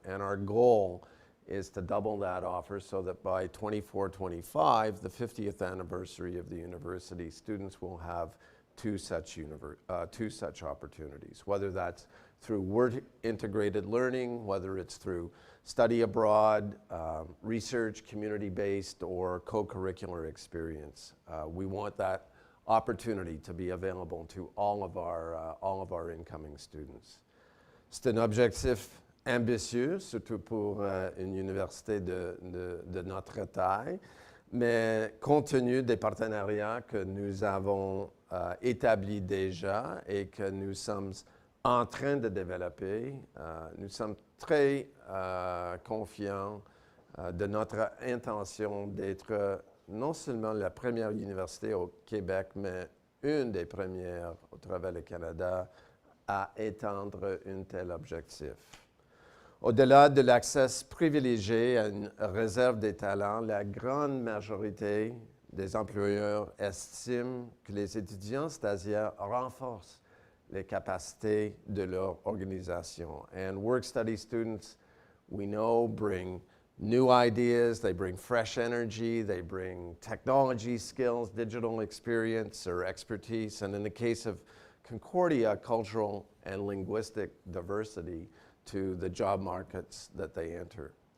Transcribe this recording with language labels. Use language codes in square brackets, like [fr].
[en] And our goal is to double that offer so that by 24-25, the 50th anniversary of the university, students will have two such opportunities, whether that's through work-integrated learning, whether it's through study abroad, research, community-based, or co-curricular experience. We want that opportunity to be available to all of our incoming students. [fr] C'est un objectif ambitieux, surtout pour une université de notre taille, mais compte tenu des partenariats que nous avons établis déjà et que nous sommes en train de développer, nous sommes très confiants de notre intention d'être non seulement la première université au Québec, mais une des premières au travers du Canada à étendre un tel objectif. Au-delà de l'accès privilégié à une réserve des talents, la grande majorité des employeurs estiment que les étudiants stagiaires renforcent les capacités de leur organisation. [en] And work-study students, we know, bring new ideas, they bring fresh energy, they bring technology skills, digital experience or expertise, and in the case of Concordia, cultural and linguistic diversity to the job markets that they enter.